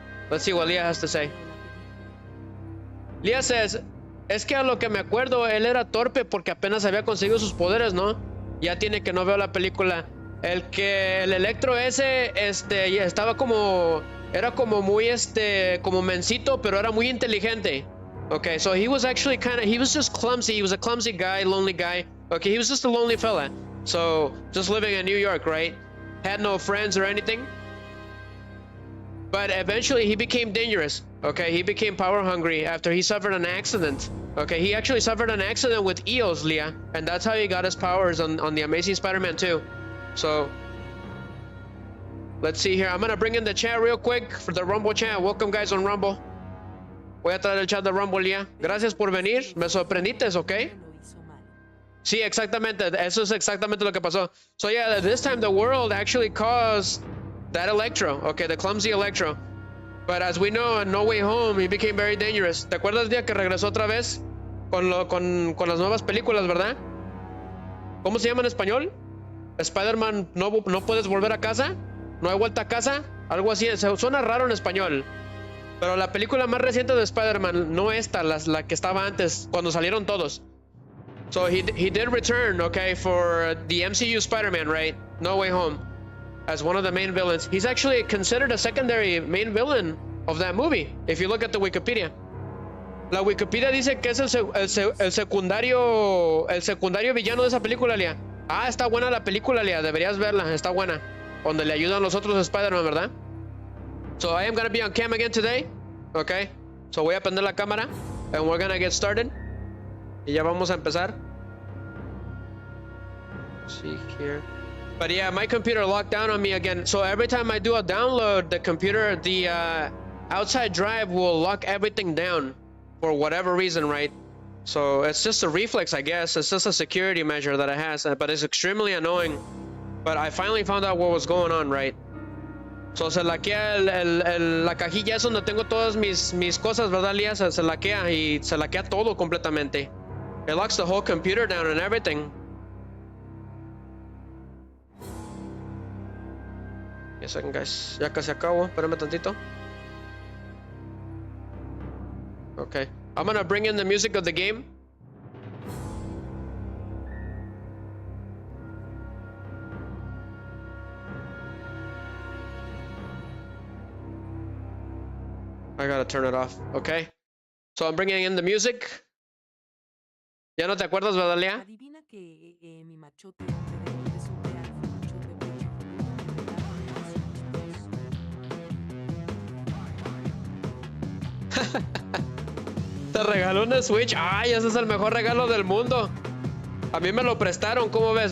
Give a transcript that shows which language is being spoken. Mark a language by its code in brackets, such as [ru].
[en] Let's see what Leah has to say. Leah says, [es] Es que a lo que me acuerdo, él era torpe porque apenas había conseguido sus poderes, ¿no? Ya tiene que no veo la película. El Electro ese, ya estaba como... Era como muy, como mencito, pero era muy inteligente. [en] Okay, so he was actually he was just clumsy. He was a clumsy guy, lonely guy. Okay, he was just a lonely fella. So, just living in New York, right? Had no friends or anything. But eventually he became dangerous. Okay, he became power hungry after he suffered an accident. Okay, he actually suffered an accident with eels, Leah. And that's how he got his powers on the Amazing Spider-Man 2. So, let's see here. I'm gonna bring in the chat real quick for the Rumble chat. Welcome guys on Rumble. [es] Voy a traer el chat de Rumble ya. Gracias por venir. Me sorprendites, ¿ok? Sí, exactamente. Eso es exactamente lo que pasó. [en] So yeah, this time the world actually caused that Electro. Okay, the clumsy Electro. But as we know, in No Way Home, he became very dangerous. [es] ¿Te acuerdas el día que regresó otra vez? Con las nuevas películas, ¿verdad? ¿Cómo se llama en español? Spider-Man, no puedes volver a casa. No hay vuelta a casa. Algo así. Suena raro en español. Pero la película más reciente de Spider-Man, no esta, la que estaba antes, cuando salieron todos. [en] So he did return, okay, for the MCU Spider-Man, right? No Way Home, as one of the main villains. He's actually considered a secondary main villain of that movie, if you look at the Wikipedia. [es] La Wikipedia dice que es el secundario villano de esa película, Lía. Ah, está buena la película, Lía, deberías verla, está buena. Donde le ayudan los otros Spider-Man, ¿verdad? [en] So I am gonna be on cam again today, okay? So [es] voy a prender la cámara, [en] and we're gonna get started. [es] Y ya vamos a empezar. [en] Let's see here. But yeah, my computer locked down on me again. So every time I do a download, the computer, the outside drive will lock everything down for whatever reason, right? So it's just a reflex, I guess. It's just a security measure that it has, but it's extremely annoying. But I finally found out what was going on, right? [es] So se laquea la cajilla es donde tengo todas mis cosas, ¿verdad, Lía? Se laquea y se laquea todo completamente. [en] It locks the whole computer down and everything. Give me a second, guys. [es] Ya casi acabo. Espérame tantito. [en] Okay. I'm gonna bring in the music of the game. I gotta turn it off, okay? So I'm bringing in the music. [es] ¿Ya no te acuerdas, verdad, Lea? Adivina que mi machote alrededor es un real machote pecho. Te regaló una Switch. Ay, ese es el mejor regalo del mundo. A mí me lo prestaron, ¿cómo ves?